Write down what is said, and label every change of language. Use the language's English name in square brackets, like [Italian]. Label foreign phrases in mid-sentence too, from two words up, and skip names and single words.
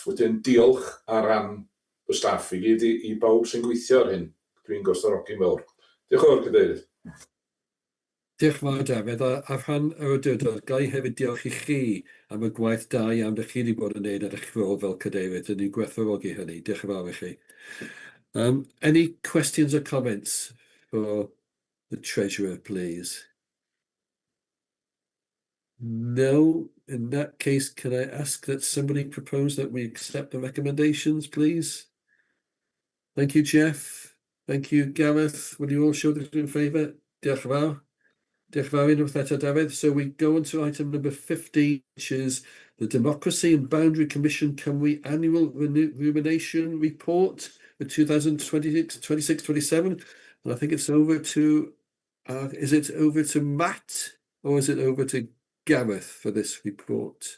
[Welsh] Wedyn diolch ar ran y staff i gyd i bawb sy'n gweithio ar hyn. Dwi'n gwerthfawrogi'n fawr. Diolch yn fawr, cadeirydd. Diolch yn fawr, Dafydd. A rhan yr awdurdod, ga i hefyd diolch i chi am y gwaith da iawn ydych chi wedi bod yn gwneud ar eich rôl fel cadeirydd. Ni'n gwerthfawrogi hynny. Diolch yn fawr i chi. [English] Any questions or comments for the Treasurer, please? No. In that case, can I ask that somebody propose that we accept the recommendations, please? Thank you, Jeff. Thank you, Gareth. Will you all show that in favour? [Welsh] Diolch yn fawr. Diolch yn fawr unwaith eto, David. [English] So we go on to item number 50, which is the Democracy and Boundary Commission Cymru Annual Rumination Report for 2026-27. And I think it's over to, is it over to Matt or is it over to Gareth for this report?